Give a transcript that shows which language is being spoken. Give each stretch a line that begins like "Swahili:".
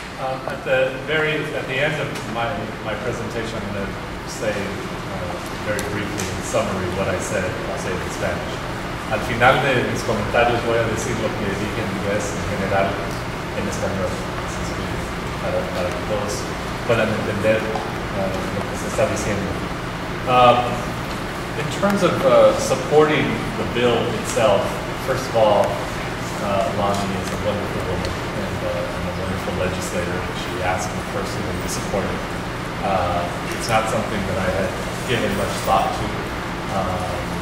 English: At the end of my presentation, I'm going to say very briefly in summary what I said. I'll say it in Spanish.
Spanish: Al final de mis comentarios voy a decir lo que dije en inglés en general en español, para que todos puedan entender lo que se está diciendo.
English: In terms of supporting the bill itself, first of all, Lonnie is a wonderful woman and a wonderful legislator. She asked me personally to support it. It's not something that I had given much thought to.